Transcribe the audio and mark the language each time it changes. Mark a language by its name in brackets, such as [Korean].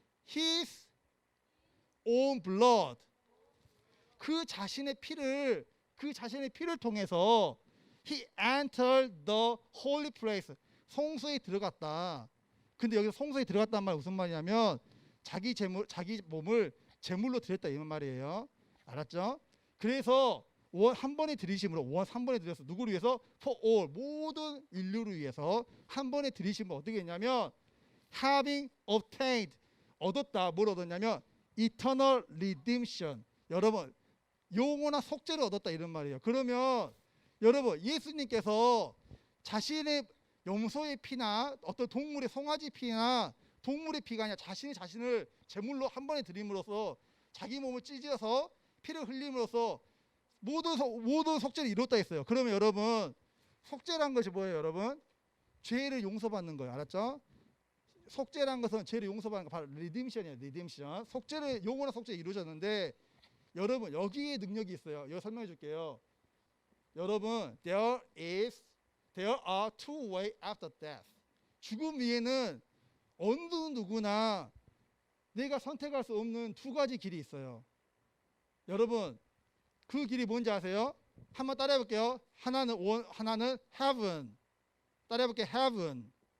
[English] his own blood. [Korean] 그 자신의 피를 통해서 [English] He entered the holy place. [Korean] 성소에 들어갔다. 근데 여기서 성소에 들어갔다는 말 무슨 말이냐면 자기 몸을 제물로 드렸다 이 말이에요. 알았죠? 그래서 한 번의 들이심으로 원 한 번에 들여서 누구를 위해서? [English] For all [Korean] 모든 인류를 위해서 한 번에 들이심으로 어떻게 했냐면 [English] having obtained [Korean] 얻었다. 뭘 얻었냐면 [English] eternal redemption. [Korean] 여러분 영원한 속죄를 얻었다 이런 말이에요. 그러면 여러분 예수님께서 자신의 염소의 피나 어떤 동물의 송아지 피나 동물의 피가 아니라 자신을 제물로 한 번에 드림으로써 자기 몸을 찢어서 피를 흘림으로써 모든 속죄를 이뤘다 했어요. 그러면 여러분 속죄란 것이 뭐예요? 여러분 죄를 용서받는 거예요. 알았죠? 속죄란 것은 죄를 용서받는 거 바로 리뎀션이에요. 리뎀션. 속죄를 영원한 속죄를 이루어졌는데 여러분 여기에 능력이 있어요. 이거 설명해 줄게요. [English] 여러분 there are two ways after death. [Korean] 죽음 위에는 어느 누구나 내가 선택할 수 없는 두 가지 길이 있어요. 여러분 그 길이 뭔지 아세요? 한번 따라해 볼게요. 하나는 heaven. 따라해 볼게요. heaven.